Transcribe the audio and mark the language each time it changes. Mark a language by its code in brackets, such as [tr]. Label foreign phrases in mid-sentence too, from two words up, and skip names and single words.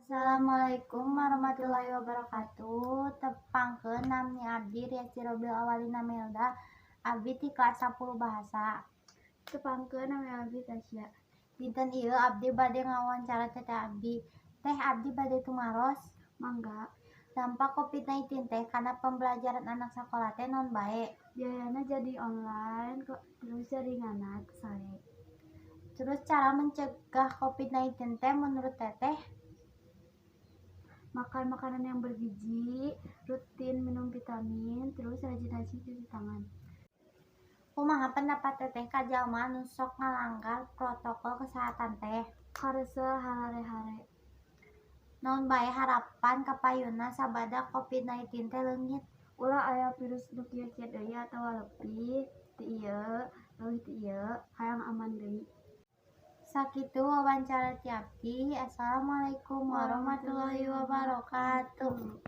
[ar] السلام عليكم ورحمة الله وبركاته. [su] Tepangkeun nami abdi Riasi Robil Awalina Melda. Abdi ti kelas 10 bahasa. Tepangkeun nami abdi Tasya. Dinten ieu abdi bade ngawawancara teteh abdi. Teh abdi bade tumaros. Mangga. Dampak COVID-19 teh kana pembelajaran anak sakola teh naon bae? Biayana jadi online kok terus jaringanna sae. Terus cara mencegah COVID-19 teh menurut teteh? [id] Makan makanan yang bergizi, rutin minum vitamin, terus rajin-rajin cuci tangan. [su] Kumaha pendapat teteh ka jalma anu sok ngalanggar protokol kesehatan teh? Hareuseul hare-hare. Naon bae harapan kapayuna sabada COVID-19 teh leungit? Ulah aya virus nu kieu-kieu deui atawa leuwih ti ieu hayang aman deui. Sakitu wawancara ti abdi. [ar] السلام عليكم ورحمة الله وبركاته.